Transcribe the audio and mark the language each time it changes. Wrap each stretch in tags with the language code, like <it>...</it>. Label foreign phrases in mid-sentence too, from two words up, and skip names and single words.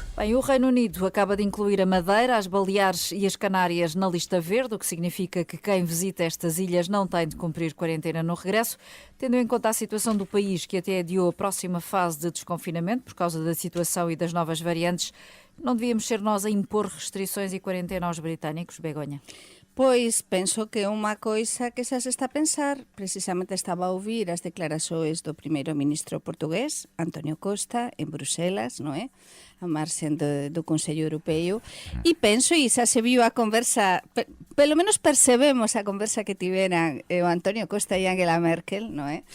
<pt>Bem, o Reino Unido acaba de incluir a Madeira, as Baleares e as Canárias na lista verde, o que significa que quem visita estas ilhas não tem de cumprir quarentena no regresso, tendo em conta a situação do país, que até adiou a próxima fase de desconfinamento por causa da situação e das novas variantes. Não devíamos ser nós a impor restrições e quarentena aos britânicos, Begonha?</pt> <gl>Pois penso que é unha coisa que xa se está a pensar. Precisamente estaba a ouvir as declarações do primeiro-ministro portugués, António Costa, en Bruselas, non é? A marxen do Consello Europeo. E penso, e xa se viu a conversa, pelo menos percebemos a conversa que tiveran o António Costa e Angela Merkel, non é?</gl>